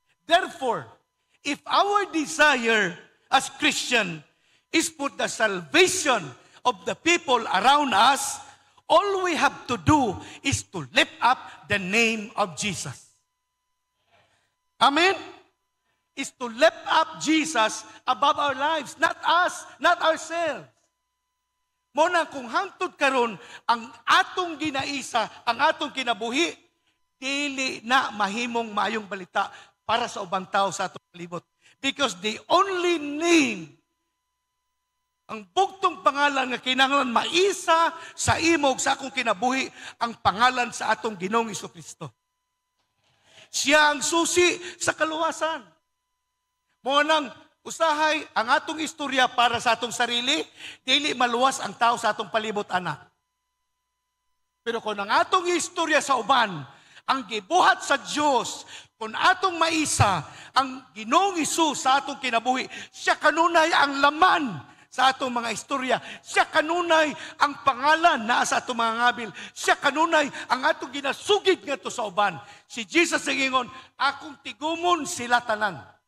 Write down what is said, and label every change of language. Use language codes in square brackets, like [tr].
[en] Therefore, if our desire as Christian is for the salvation of the people around us, all we have to do is to lift up the name of Jesus. Amen? Is to lift up Jesus above our lives, not us, not ourselves. [ceb] Muna kung hangtod karon ang atong ginaisa, ang atong kinabuhi, dili na mahimong maayong balita para sa ubang tao sa atong palibot. [en] Because the only name [ceb] Ang bugtong pangalan nga kinahanglan maisa sa imog sa akong kinabuhi ang pangalan sa atong Ginoong Jesucristo. Siya ang susi sa kaluwasan. Mo nang usahay ang atong istorya para sa atong sarili, dili maluwas ang tao sa atong palibot ana. Pero kung ang atong istorya sa uban, ang gibuhat sa Dios, kung atong maisa ang Ginoong Hesus sa atong kinabuhi, siya kanunay ang laman sa atong mga istorya. Siya kanunay ang pangalan na sa atong mga ngabil. Siya kanunay ang atong ginasugid nga to sa uban. Si Jesus ang ingon, akong tigumon sila tanan.